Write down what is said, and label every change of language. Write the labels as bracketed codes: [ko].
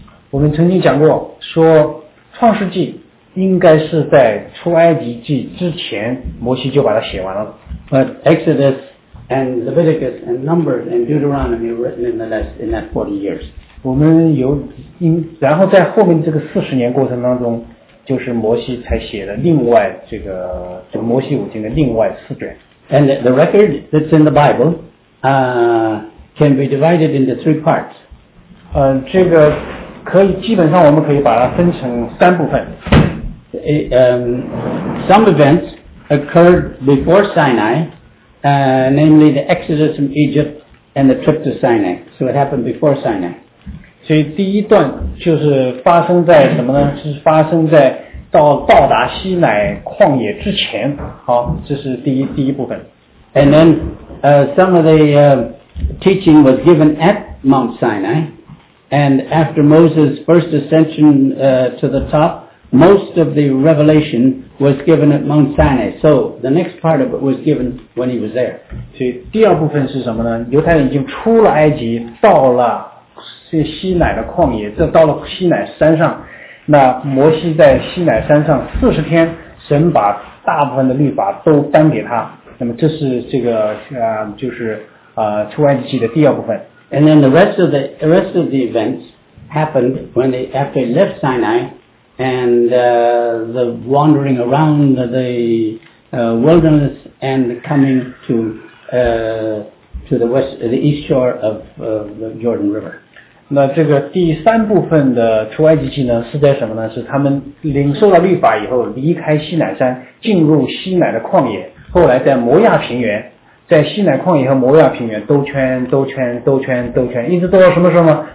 [zh] 我们曾经讲过，说创世纪应该是在出埃及记之前，摩西就把它写完了。 [en] But Exodus and Leviticus and Numbers and Deuteronomy were written in that 40 years. [zh] 我们然后在后面这个40年过程当中，就是摩西才写了另外这摩西五经的另外四卷。 [en] And the record that's in the Bible, can be divided into three parts. [zh] 这个可以基本上我们可以把它分成三部分。 [en] Some events occurred before Sinai, namely the exodus from Egypt and the trip to Sinai. So it happened before Sinai. [zh] 所以第一段就是发生在什么呢？是发生在到达西乃旷野之前，好，这是第一部分。 [en] And then, some of the, teaching was given at Mount Sinai, and after Moses' first ascension, to the top, most of the revelation was given at Mount Sinai. So, the next part of it was given when he was there. [zh] 所以第二部分是什么呢？犹太人已经出了埃及，到了西乃的旷野，这到了西乃山上。那摩西在西乃山上40天，神把大部分的律法都颁给他。那么这是这个就是出埃及记的第二部分。 [en] And then the rest of the events happened when they after they left Sinai and the wandering around the wilderness and coming to the west the east shore of the Jordan River. [zh] 那这个第三部分的出埃及记呢，是在什么呢？是他们领受了律法以后，离开西乃山，进入西乃的旷野，后来在摩亚平原，在西乃旷野和摩亚平原兜圈，一直兜到什么时候呢？